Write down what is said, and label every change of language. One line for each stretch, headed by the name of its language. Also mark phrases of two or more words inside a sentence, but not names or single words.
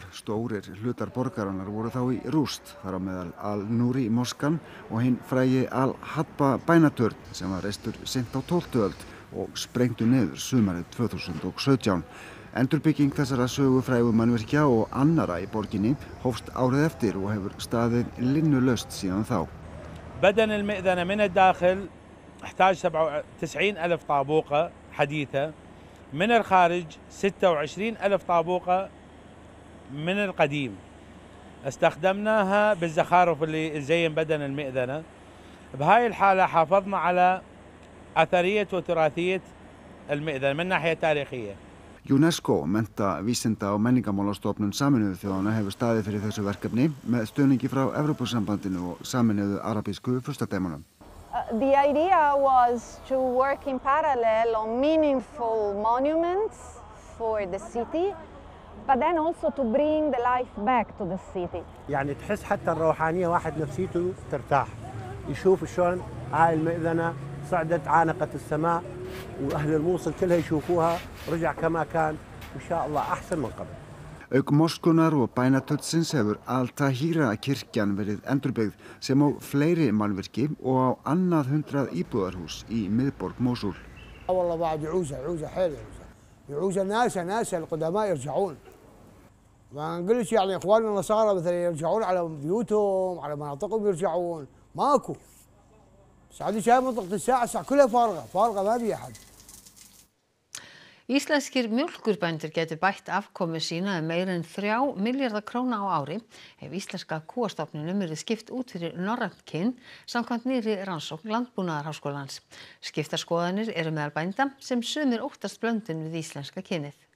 Icelandic: Stórir hlutar borgarinnar voru þá í rúst, þar á meðal Al-Nuri moskan og hinn frægi Al-Hadba bænaturn sem var reistur seint á 12. öld og sprengdu niður sumarið 2017. Endurbygging þessara sögufrægu mannvirkja og annara í borginni hófst árið eftir og hefur staðið linnulaust síðan þá.
Arabic: بدن المئذنة من الداخل احتاج 97,000 طابوقة حديثة. من الخارج 26,000 طابوقة من القديم. استخدمناها بالزخارف اللي زين بدن المئذنة. بهاي الحالة حافظنا على أثرية وتراثية المئذنة من ناحية تاريخية.
Icelandic: UNESCO, mennta, vísinda og menningarmálastofnun Sameinuðu þjóðanna hefur staðið fyrir þessu verkefni með stuðningi frá Evrópusambandinu og Sameinuðu arabísku furstadæmunum.
English: The idea was to work in parallel on meaningful monuments for the city, but then also to bring the life back to the city.
Arabic: يعني تحس حتى الروحانية واحد نفسيته ترتاح، يشوف شلون هاي المئذنة صعدت عانقت السماء وأهل الموصل كلها يشوفوها رجع كما كان إن شاء الله أحسن من قبل.
Icelandic: Auk moskunar og bænaturnsins hefur Al-Tahira kirkjan verið endurbyggð sem á fleiri mannvirki og á annað 100 íbúðarhús í miðborg Mósúl.
Arabic: والله بعد يعوزة حيل يعوزة ناس القدماء يرجعون. ما نقولش يعني إخواننا النصارى مثلا يرجعون على بيوتهم على مناطقهم يرجعون ماكو. سعودي شايف منطقة الساعة كلها فارغة ما في أحد.
Icelandic: Íslenskir mjólkurbændur gætu bætt afkomu sína meira en 3 milljarða króna á ári ef íslenska kúastofninum yrði skipt út fyrir norrænt kyn samkvæmt nýrri rannsókn Landbúnaðarháskólans. Skiptar skoðanir eru meðal bænda sem sumir óttast blöndun við íslenska kynið.